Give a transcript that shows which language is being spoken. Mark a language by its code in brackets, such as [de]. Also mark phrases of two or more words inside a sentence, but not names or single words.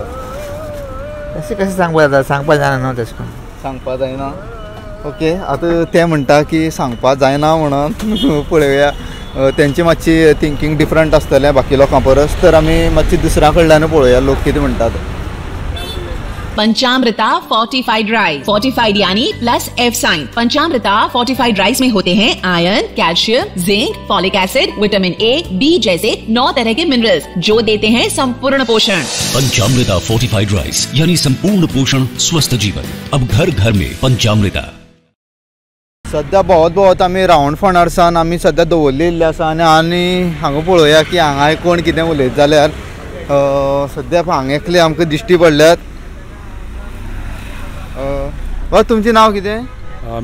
[kok] कशें सांगपा जाता, सांगपा जायना न्हू तशें करून. सांगपा जायना. ओके, आतां ते म्हणटा की सांगपा जायना म्हणून पळोवया तेंची मातशी [en] thinking different [kok] आसतलें बाकी लोकां परस. तर आमी मातशी दुसऱ्या कडल्यान पळोवया लोक कितें म्हणटात. [hi] पंचामृता फोर्टिफाइड राइस, फोर्टिफाइड यानी [en] plus F sign. [hi] पंचामृता फोर्टिफाइड राइस में होते हैं आयरन, कैल्शियम, जिंक, [en] folic acid, [hi] विटामिन A, B जैसे 9 तरह के मिनरल्स जो देते हैं संपूर्ण पोषण। पंचामृता फोर्टिफाइड राइस यानी संपूर्ण पोषण स्वस्थ जीवन, अब घर घर में पंचामृता। [kok] सध्या भोवत आमी रावंड फोंडारसान आमी सध्या दवरलेली आसा आनी हांगा पळोवया की हांगा कोण कितें उलयत जाल्यार सध्या हांगा एकले आमकां दिश्टी पडल्यात. तुमचें नांव कितें?